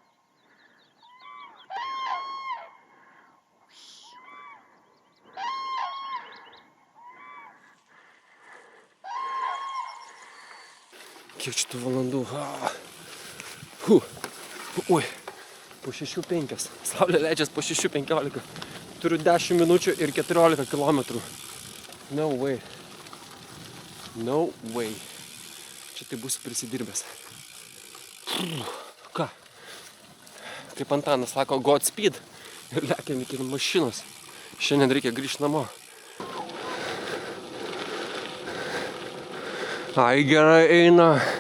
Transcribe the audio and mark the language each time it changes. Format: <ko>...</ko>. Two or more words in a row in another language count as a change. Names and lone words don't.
<lt>Kiek šitų valandų? Ui, po 6:05. Saulė leidžias po 6:15. Turiu 10 minučių ir 14 kilometrų.</lt> <en>No way. No way.</en> <lt>Čia tai būsiu prisidirbęs. Ką? Kaip Antanas sako, Godspeed. Ir lekiam iki mašinos. Šiandien reikia grįžti namo. Ai, gerai eina.</lt>